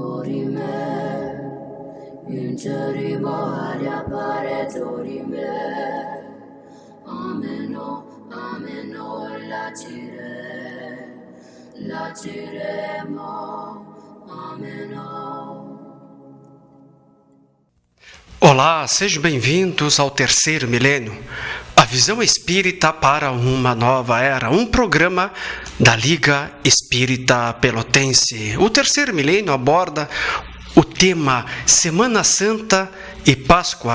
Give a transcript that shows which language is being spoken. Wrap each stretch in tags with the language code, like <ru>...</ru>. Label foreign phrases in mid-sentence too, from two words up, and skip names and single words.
<pt>dorime, interimo ad appare dorime, ameno, latiremo, ameno. Olá, sejam bem-vindos ao Terceiro Milênio, a visão espírita para uma nova era, um programa da Liga Espírita Pelotense. O Terceiro Milênio aborda o tema Semana Santa e Páscoa.</pt>